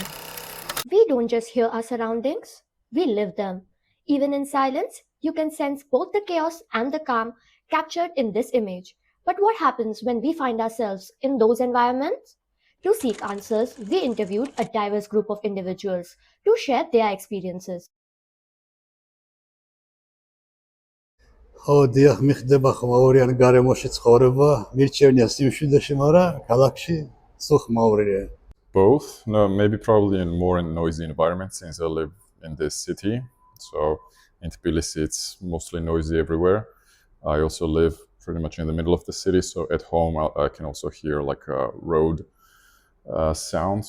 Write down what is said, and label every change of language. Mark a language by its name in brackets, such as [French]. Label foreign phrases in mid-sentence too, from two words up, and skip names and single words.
[English] We don't just hear our surroundings, we live them. Even in silence, you can sense both the chaos and the calm captured in this image. But what happens when we find ourselves in those environments? To seek answers, we interviewed a diverse group of individuals to share their experiences. [Georgian] ხო, დიახ, მიხდება ხმაურიან გარემოში ცხოვრება, მირჩევნია სიმშვიდეში, მაგრამ ქალაქში სულ ხმაურია. [English] Both. No, maybe probably in more in noisy environment since I live in this city. So in Tbilisi, it's mostly noisy everywhere. I also live pretty much in the middle of the city, so at home I can also hear like road sounds.